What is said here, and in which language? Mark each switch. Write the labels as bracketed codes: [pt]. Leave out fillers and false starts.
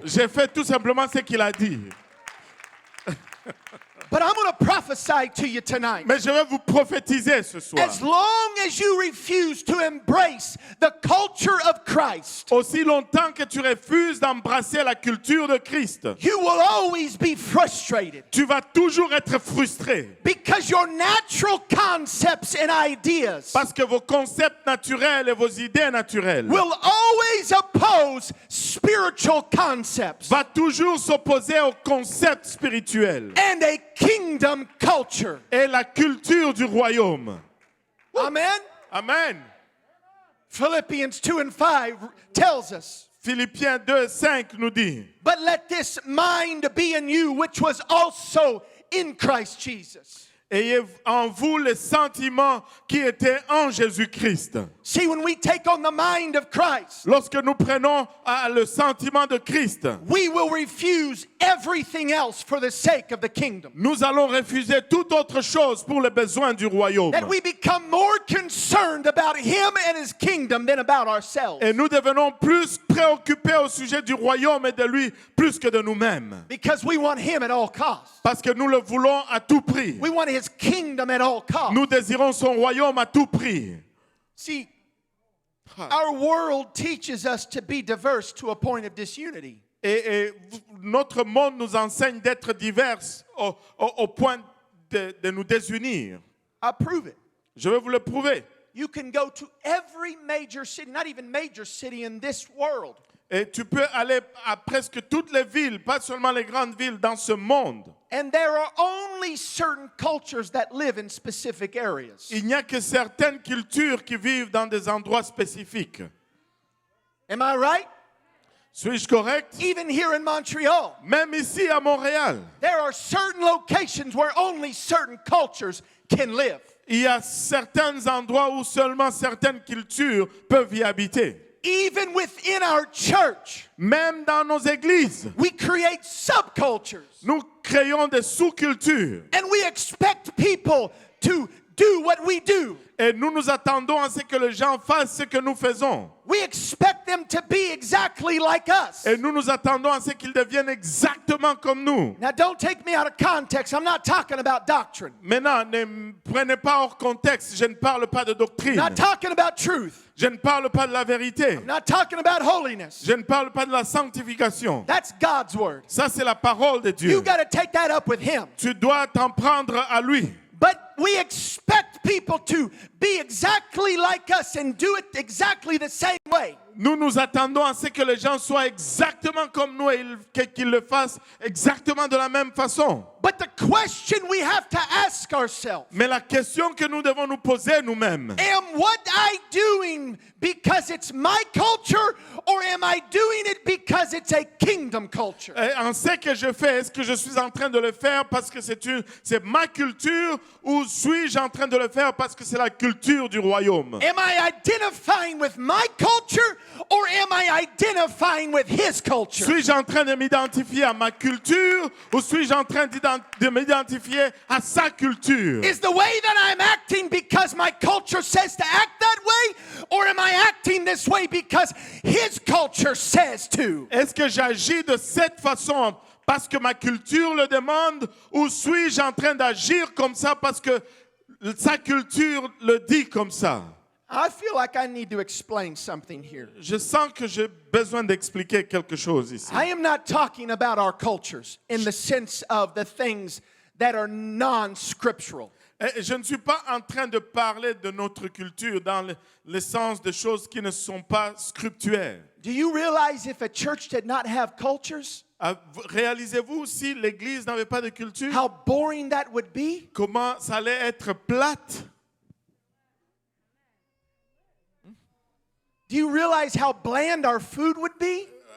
[fr] J'ai fait tout simplement ce qu'il a dit. [en] But I'm going to prophesy to you tonight. [fr] Mais je vais vous prophétiser ce soir. [en] As long as you refuse to embrace the culture of Christ, [fr] Aussi longtemps que tu refuses d'embrasser la culture de Christ, [en] you will always be frustrated [fr] tu vas toujours être frustré. [en] because your natural concepts and ideas [fr] Parce que vos concepts naturels et vos idées naturelles [en] will always oppose spiritual concepts [fr] va toujours s'opposer au concept spirituel [en] and a kingdom culture. [fr] et la culture du royaume. [en] Amen. [fr] Amen. [en] Philippians 2 and 5 tells us, [fr] Philippiens 2:5 nous dit: [en] but let this mind be in you, which was also in Christ Jesus. [fr] Ayez en vous les sentiments qui étaient en Jésus-Christ. [en] See, when we take on the mind of Christ, [fr] Lorsque nous prenons le sentiment de Christ, [en] we will refuse everything else for the sake of the kingdom. [fr] nous allons refuser toute autre chose pour les besoins du royaume. [en] That we become more concerned about Him and His kingdom than about ourselves. [fr] Et nous devenons plus préoccupés au sujet du royaume et de lui plus que de nous-mêmes. [en] Because we want Him at all costs. [fr] Parce que nous le voulons à tout prix. [en] We want His kingdom at all costs. [fr] Nous désirons son royaume à tout prix. [en] See, our world teaches us to be diverse to a point of disunity. [fr] Et notre monde nous enseigne d'être divers au point de nous désunir. [en] I'll prove it. [fr] Je vais vous le prouver. [en] You can go to every major city, not even major city in this world. [fr] Et tu peux aller à presque toutes les villes, pas seulement les grandes villes dans ce monde. [en] And there are only certain cultures that live in specific areas. [fr] Il n'y a que certaines cultures qui vivent dans des endroits spécifiques. [en] Am I right? [fr] Suis-je correct? [en] Even here in Montreal, [fr] Même ici à Montréal, [en] there are certain locations where only certain cultures can live. [fr] il y a certains endroits où seulement certaines cultures peuvent y habiter. [en] Even within our church, [fr] Même dans nos églises, [en] we create subcultures. [fr] nous créons des sous-cultures. [en] And we expect people to do what we do. [fr] Et nous nous attendons à ce que les gens fassent ce que nous faisons. [en] We expect them to be exactly like us. [fr] Et nous nous attendons à ce qu'ils deviennent exactement comme nous. [en] Now, don't take me out of context. I'm not talking about doctrine. [fr] Maintenant, ne me prenez pas hors contexte. Je ne parle pas de doctrine. [en] I'm not talking about truth. [fr] Je ne parle pas de la vérité. [en] I'm not talking about holiness. [fr] Je ne parle pas de la sanctification. [en] That's God's word. [fr] Ça, c'est la parole de Dieu. [en] You got to take that up with Him. [fr] Tu dois t'en prendre à lui. [en] But we expect people to be exactly like us and do it exactly the same way. [fr] Nous nous attendons à ce que les gens soient exactement comme nous et qu'ils le fassent exactement de la même façon. [en] But the question we have to ask ourselves, [fr] Mais la question que nous devons nous poser nous-mêmes, [en] am what I doing because it's my culture or am I doing it because it's a kingdom culture? [fr] en ce que je fais, est-ce que je suis en train de le faire parce que c'est ma culture ou suis-je en train de le faire parce que c'est la culture du royaume? [en] Am I identifying with my culture or am I identifying with His culture? [fr] Suis-je en train de m'identifier à ma culture ou suis-je en train de m'identifier à sa culture? [en] Is the way that I'm acting because my culture says to act that way, or am I acting this way because His culture says to? [fr] Est-ce que j'agis de cette façon parce que ma culture le demande ou suis-je en train d'agir comme ça parce que sa culture le dit comme ça? [en] I feel like I need to explain something here. [fr] Je sens que j'ai besoin d'expliquer quelque chose ici. [en] I am not talking about our cultures in the sense of the things that are non-scriptural. [fr] Je ne suis pas en train de parler de notre culture dans le sens de choses qui ne sont pas scripturaires. [en] Do you realize if a church did not have cultures, [fr] Réalisez-vous si l'Église n'avait pas de culture, [en] how boring that would be? [fr] comment ça allait être plate? [en] Do you realize how bland our food would be?